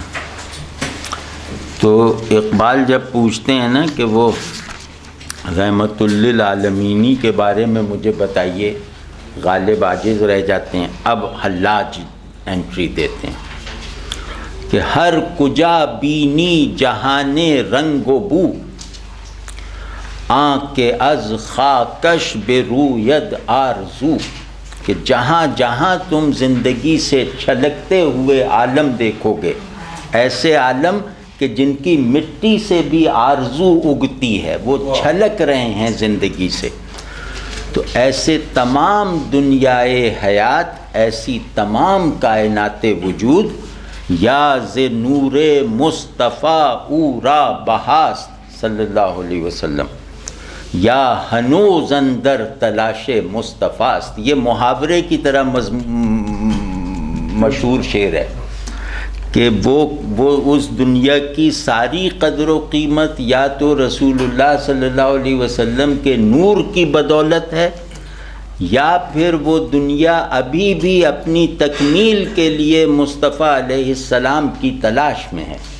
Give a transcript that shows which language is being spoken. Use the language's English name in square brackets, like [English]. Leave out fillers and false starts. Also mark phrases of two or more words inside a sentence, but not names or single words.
[Urdu] تو اقبال جب پوچھتے ہیں نا کہ وہ رحمت للعالمینی کے بارے میں مجھے بتائیے، غالب عاجز رہ جاتے ہیں. اب حلاج انٹری دیتے ہیں کہ [Persian] ہر کجا بینی جہانے رنگ و بو، آنکھ کے از خاکش بے روید آرزو، [Urdu] کہ جہاں جہاں تم زندگی سے چھلکتے ہوئے عالم دیکھو گے، ایسے عالم کہ جن کی مٹی سے بھی آرزو اگتی ہے، وہ چھلک رہے ہیں زندگی سے. تو ایسے تمام دنیائے حیات، ایسی تمام کائنات وجود، [Persian] یا ز نور مصطفیٰ او را بہاست [Arabic] صلی اللہ علیہ وسلم [Persian] یا ہنوز اندر تلاش مصطفیٰ است. [Urdu] یہ محاورے کی طرح مشہور شعر ہے کہ وہ اس دنیا کی ساری قدر و قیمت یا تو رسول اللہ [Arabic] صلی اللہ علیہ وسلم [Urdu] کے نور کی بدولت ہے، یا پھر وہ دنیا ابھی بھی اپنی تکمیل کے لیے مصطفیٰ [Arabic] علیہ السلام [Urdu] کی تلاش میں ہے.